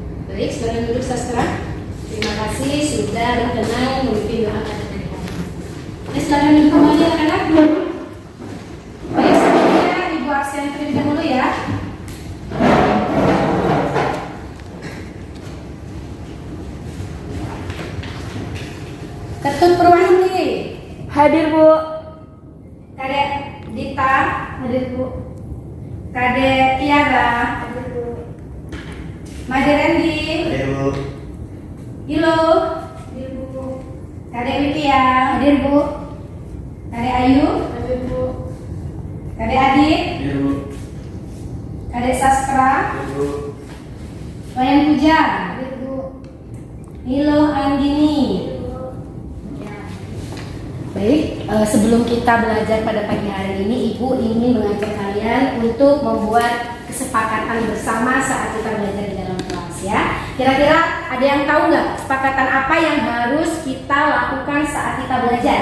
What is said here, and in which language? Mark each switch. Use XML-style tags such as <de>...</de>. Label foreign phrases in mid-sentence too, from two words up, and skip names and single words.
<id>Baik, silakan duduk sastra. Terima kasih sudah berkenan memimpin doa pada pagi hari ini. Silakan duduk kembali anak-anak. Baik, selanjutnya Ibu absen terlebih dahulu ya. Ketut Purwanti. Hadir, Bu. Kadek Dita. Hadir, Bu. Kadek Tiara. Hadir, Bu. Made Rendi. Hadir, Bu. Ilo. Hadir, Bu. Kadek Wikia. Hadir, Bu. Kadek Ayu. Hadir, Bu. Kadek Adit. Hadir, Bu. Kadek Sastra. Hadir, Bu. Wayan Puja. Hadir, Bu. Nilo Anggini. Baik, sebelum kita belajar pada pagi hari ini, Ibu ingin mengajak kalian untuk membuat kesepakatan bersama saat kita belajar di dalam kelas ya. Kira-kira ada yang tahu nggak kesepakatan apa yang harus kita lakukan saat kita belajar?</id>